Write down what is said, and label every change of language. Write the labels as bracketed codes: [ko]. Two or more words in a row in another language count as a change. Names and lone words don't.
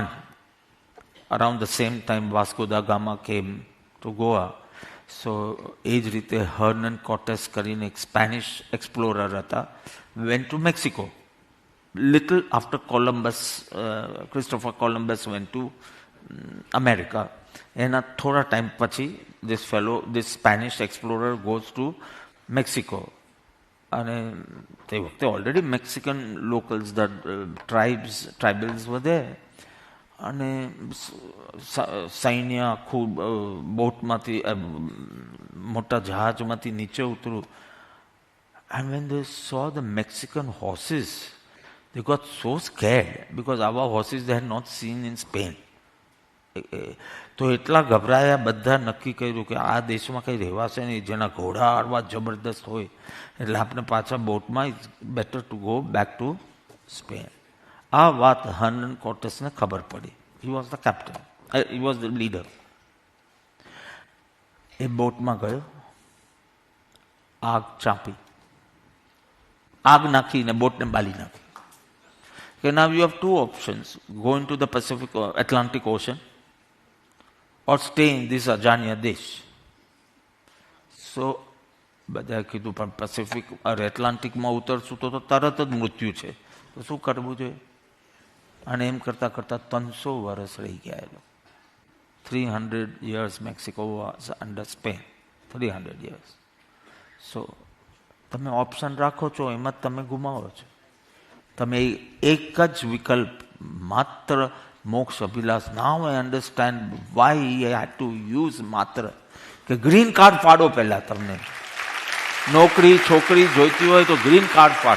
[en] Around the same time Vasco da Gama came to Goa. [gu] સો એ જ રીતે હર્નન કોર્ટેસ કરીને એક [en] Spanish explorer [gu] હતા, [en] went to Mexico. Little after Columbus, Christopher Columbus went to America. [gu] એના થોડા ટાઈમ પછી [en] this Spanish explorer goes to Mexico. [gu] અને તે વખતે [en] already Mexican locals, tribals were there. [gu] અને સૈન્ય આખું બોટમાંથી, મોટા જહાજમાંથી નીચે ઉતરું. [en] And when they saw the Mexican horses, they got so scared because our horses they had not seen in Spain. [gu] તો એટલા ગભરાયા, બધા નક્કી કર્યું કે આ દેશમાં કંઈ રહેવાશે નહીં, જેના ઘોડા આડવા જબરદસ્ત હોય, એટલે આપણે પાછા બોટમાં [en] It's better to go back to Spain. [gu] આ વાત હર્નન કોર્ટેસને ખબર પડી. [en] He was the captain, he was the leader. [gu] એ બોટમાં ગયો, આગ ચાંપી, આગ નાખીને બોટને બાળી નાખી. [en] Okay, now you have two options: go into the Pacific or Atlantic Ocean, or stay in this [gu] અજાણ્યા દેશ. [en] So, [gu] બધાએ કીધું પણ પેસિફિક or એટલાન્ટિકમાં ઉતરશું તો તરત જ મૃત્યુ છે, તો શું કરવું જોઈએ? અને એમ કરતાં કરતાં 300 વર્ષ રહી ગયા એ લોકો. [en] 300 years Mexico was under Spain. 300 years. So, [gu] તમે ઓપ્શન રાખો છો, એમાં તમે ગુમાવો છો. તમે એક જ વિકલ્પ, માત્ર મોક્ષ અભિલાષ. [en] Now I understand why I had to use [gu] માત્ર કે ગ્રીન કાર્ડ ફાડો. પહેલા તમને નોકરી છોકરી જોઈતી હોય તો ગ્રીન કાર્ડ ફાડો.